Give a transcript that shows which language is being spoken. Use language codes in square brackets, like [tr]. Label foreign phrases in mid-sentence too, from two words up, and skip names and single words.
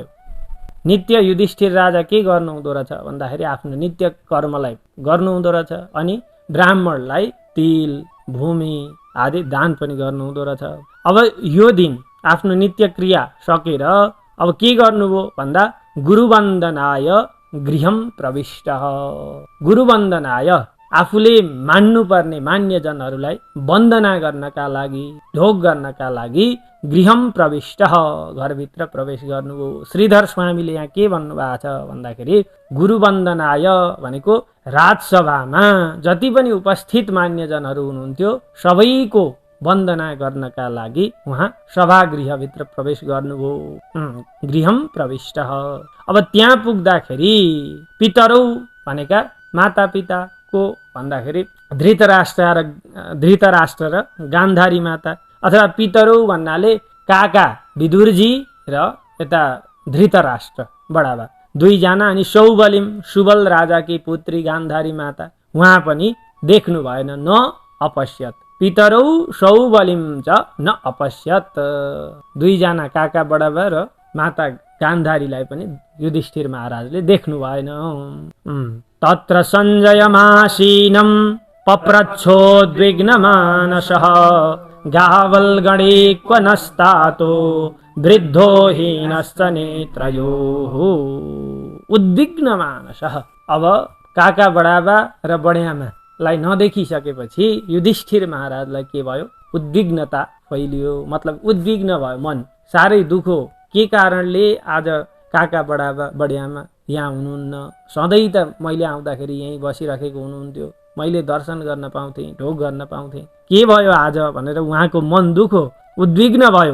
[ne] नित्य युधिष्ठिर राजा के गर्नुहुँदो रहेछ भन्दाखेरि आफ्नो नित्य कर्मलाई गर्नुहुँदो रहेछ अनि ब्राह्मणलाई तिल भूमि आदि दान पनि गर्नुहुँदो रहेछ। अब यो दिन आफ्नो नित्य क्रिया सकेर अब के गर्नुभयो भन्दा [sa] गुरुवन्दनाय गृहं प्रविष्टः। [ne] गुरुवन्दनाय आफूले मान्नुपर्ने मान्यजनहरूलाई वन्दना गर्नका लागि ढोग गर्नका लागि [sa] गृहं प्रविष्टः [ne] घरभित्र प्रवेश गर्नुभयो। श्रीधर स्वामीले यहाँ के भन्नुभएको छ भन्दाखेरि गुरुवन्दनाय भनेको राजसभामा जति पनि उपस्थित मान्यजनहरू हुनुहुन्थ्यो सबैको वन्दना गर्नका लागि उहाँ सभागृहभित्र प्रवेश गर्नुभयो। [sa] गृहं प्रविष्टः। [ne] अब त्यहाँ पुग्दाखेरि पितरौ भनेका माता पिताको भन्दाखेरि धृतराष्ट्र र गान्धारी माता अथवा पितरौ भन्नाले काका विदुरजी र यता धृतराष्ट्र बडाबा दुईजना अनि सौबलिम सुबल राजाकी पुत्री गान्धारी माता उहाँ पनि देख्नु भएन। [sa] न अपश्यत पितरौ सौबलिम च न अपश्यत। [ne] दुईजना काका बडाबा र माता गान्धारीलाई पनि युधिष्ठिर महाराजले देख्नु भएन। [sa] तत्र सञ्जयमासीनं पप्रच्छोद्विग्नमानसः गावल्गणे क्व नस्तातो वृद्धो हीनश्च नेत्रयोः। उद्विग्नमानसः। [ne] अब काका बडाबा र बड्यामालाई नदेखिसकेपछि युधिष्ठिर महाराजलाई के भयो? उद्विग्नता फैलियो, मतलब उद्विग्न भयो मन, साह्रै दुखो। के कारणले आज काका बडाबा बड्यामा यहाँ हुनुहुन्न? सधैँ त मैले आउँदाखेरि यहीँ बसिराखेको हुनुहुन्थ्यो, मैले दर्शन गर्न पाउँथेँ, ढोग गर्न पाउँथेँ, के भयो आज भनेर उहाँको मन दुखो, उद्विग्न भयो।